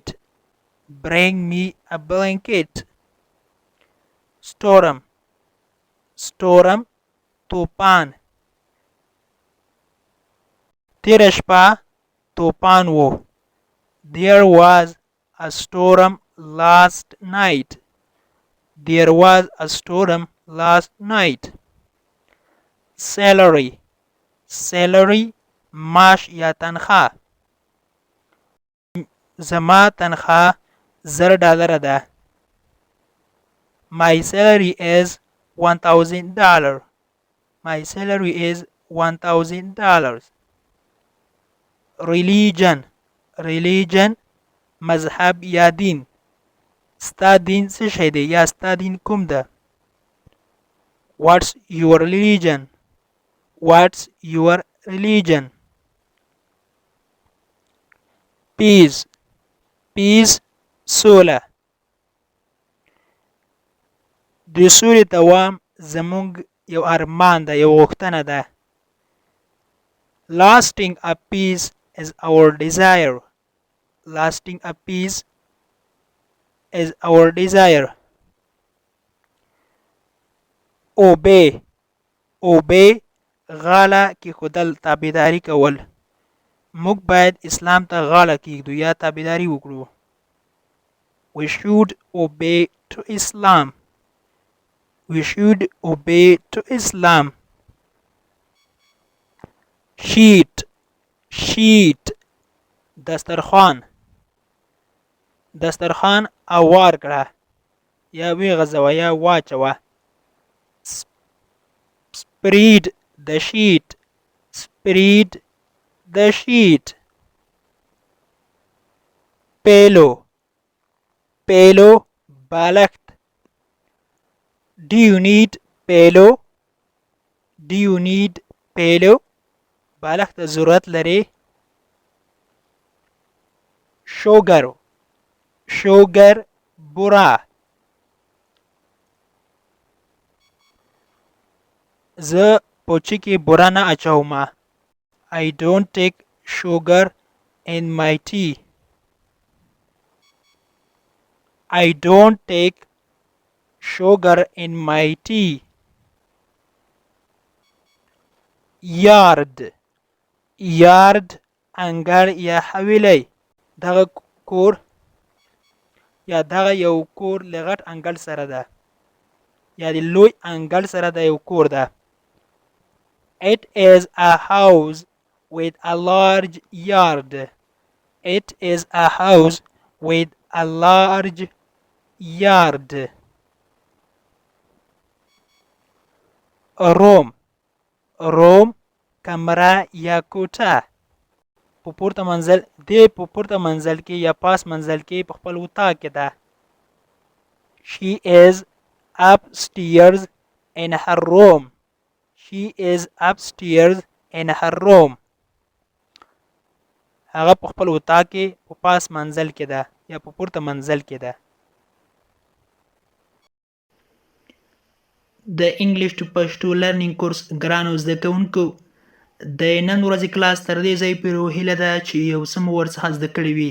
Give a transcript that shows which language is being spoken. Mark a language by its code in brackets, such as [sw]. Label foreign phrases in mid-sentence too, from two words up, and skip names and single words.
[en] Bring me a blanket. Storm. [ps] storm طوفان. تیره شپه طوفان و. [en] There was a storm last night. There was a storm last night. Salary. salary [ps] معاش یا تنخواه. زما تنخواه $1000 ده. [en] My salary is $1000. My salary is $1000. Religion. religion [ps] مذهب یا دین. ستا دین څه شی دی یا ستا دین کوم ده؟ [en] What's your religion? What's your religion? Peace. [ps] peace سوله. د سولې دوام زموږ یو ارمان ده، یو غوښتنه ده. [en] Lasting a peace is our desire. Lasting a peace is our desire. Obey. obey [ps] غاړه کېښودل، تابعداري کول. موږ باید اسلام ته غاړه کېږدو یا تابعداري وکړو. [en] We should obey to Islam. We should obey to Islam. Sheet. sheet دسترخوان. [ps] دسترخوان اوار کړه یا ویغځوه یا واچوه. [en] Spread the sheet. Spread the sheet. Pillow. pillow بالښت. Do you need pillow? Do you need pillow? [ps] بالښت ته ضرورت لري. [en] sugar sugar [ps] بوره. زه پوچی کې بوره نه اچوم. [en] I don't take sugar in my tea. I don't take sugar in my tea. yard yard [ps] انګړ یا حویلی. دغه کور یا دغه یو کور له غټ انګړ سره ده یا د لوی انګړ سره د یو کور ده. [en] It is a house with a large yard. It is a house with a large yard. room room [ps] کمره یا کوټه. په پورته منزل په پورته منزل کې یا پاس منزل کې په خپل اتاق کې ده. [en] She is upstairs in her room. She is upstairs in her room. [ps] هغه په خپل اتاق کې په پاس منزل کې ده یا په پورته منزل کې ده. د [en] English to Pashto learning course [ps] ګرانو زده کوونکو، د نن ورځې کلاس تر دې ځای پورې هیله ده چې یو څه مو ورڅخه زده کړي وي.